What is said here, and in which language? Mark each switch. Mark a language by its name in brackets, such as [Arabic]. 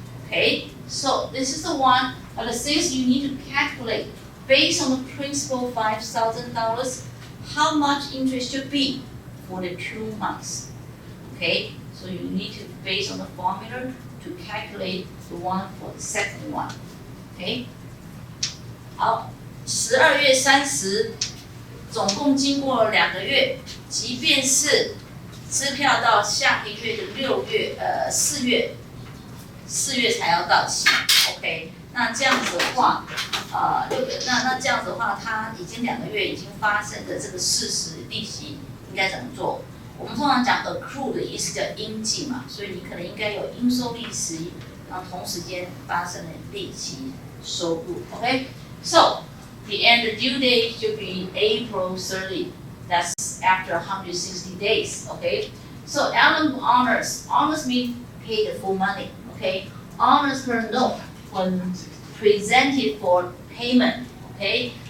[English] Okay, so this is the one, but since you need to calculate based on the principal $5,000, how much interest should be for the 2 months. Okay, so you need to base on the formula to calculate the one for the second one. [Chinese] Okay， 好，12月30，总共经过了2个月，即便是支票到下个月的4月才要到期 ，OK， 那这样子的话，那这样子的话，它已经2个月已经发生的这个事实利息应该怎么做？我们通常讲 accrue 的意思叫应计嘛，所以你可能应该有应收利息，然后同时间发生的利息收入 ，OK？ [English] So the end due date should be April 30. That's after 160 days, okay? So Allen honors means pay the full money, okay? Honors per note when presented for payment, okay?